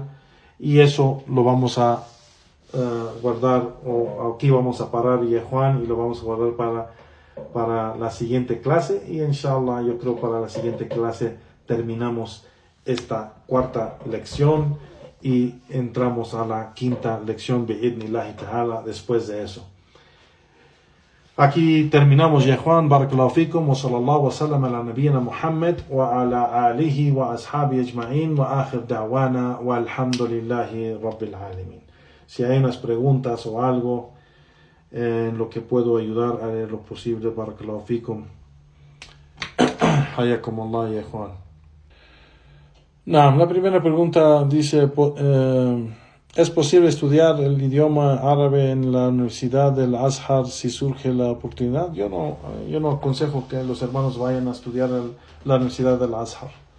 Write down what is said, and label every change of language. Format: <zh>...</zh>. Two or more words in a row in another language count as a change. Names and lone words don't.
<es>Y eso lo vamos a guardar, o aquí vamos a parar, y Juan, y lo vamos a guardar para la siguiente clase. Y inshallah, yo creo para la siguiente clase terminamos esta 4ª lección y entramos a la 5ª lección</es> <ar>بإذن الله تعالى</ar> <es>después de eso. Aquí terminamos, ya Juan.</es> <ar>بارك الله فيكم وصلى الله وسلم على نبينا محمد وعلى آله وأصحابه أجمعين وآخر دعوانا والحمد لله رب العالمين.</ar> <es>Si hay unas preguntas o algo en lo que puedo ayudar, haré lo posible.</es> <ar>بارك الله فيكم حياكم الله, ya Juan.</ar> <es>La primera pregunta dice: ¿es posible estudiar el idioma árabe en la Universidad del Azhar si surge la oportunidad? Yo no aconsejo que los hermanos vayan a estudiar la Universidad del Azhar.</es>